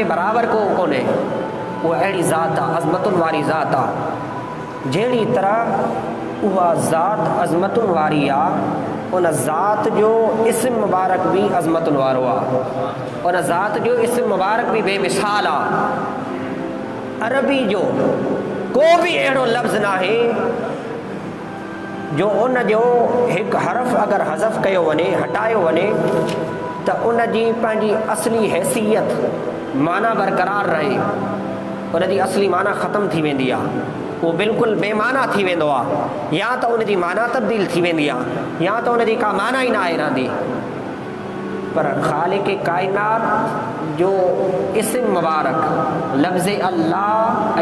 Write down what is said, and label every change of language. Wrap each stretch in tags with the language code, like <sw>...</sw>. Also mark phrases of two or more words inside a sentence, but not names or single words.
<sd>برابر کو کونے وہ اہڑی ذات عظمتن واری ذات جیڑی طرح وہ ذات عظمتن واری ان ذات جو اسم مبارک بھی عظمتن وارو ان ذات جو اسم مبارک بھی بے مثال عربی جو کو بھی اہڑو لفظ نہ ہے جو ان جو ایک حرف اگر حذف کयो वने हटायो वने तो उन जी पंहिंजी असली हैसियत माना बरक़रार रहे उन जी असली माना ख़त्म थी वेंदी आहे वो बिल्कुलु बेमाना थी वेंदो आहे या तो उन जी माना तब्दील थी वेंदी आहे या तो उन जी का माना ई न आहे रहंदी पर ख़ालिक़ काइनात जो इस्म मुबारक लफ्ज़ अल्लाह ऐं</sd>